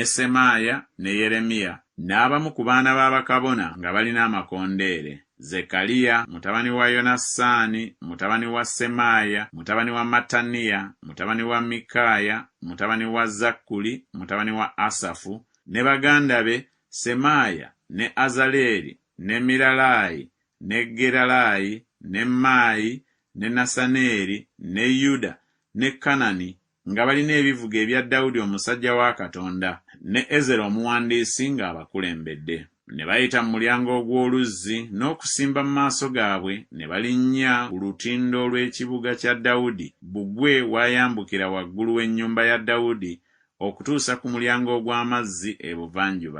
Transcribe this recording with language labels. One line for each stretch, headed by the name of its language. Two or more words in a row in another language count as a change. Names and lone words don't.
Ganda: Semaaya ne Yeremiya, n'abamu ku baana b'abakabona nga balina amakondeere: Zekaliya mutabani wa Yonasaani mutabani wa Semaaya mutabani wa Mataniya mutabani wa Mikaaya mutabani wa Zakkuli mutabani wa Asafu, ne baganda be Semaaya ne Azaleri ne Miralayi ne Geralayi ne Maayi ne Nasaneri ne Yuda ne Kanani nga balina ebivuga ebya Dawudi omusajja wa Katonda, ne Ezera omuwandiisi ng'abakulembedde. Ne bayita mu mulyango ogw'oluzzi n'okusimba mu maaso gaabwe, ne balinnya ku lutindo lw'ekibuga kya Dawudi, bbugwe wayambukira waggulu w'ennyumba ya Dawudi okutuusa ku mulyango ogw'amazzi ebuvanjuba.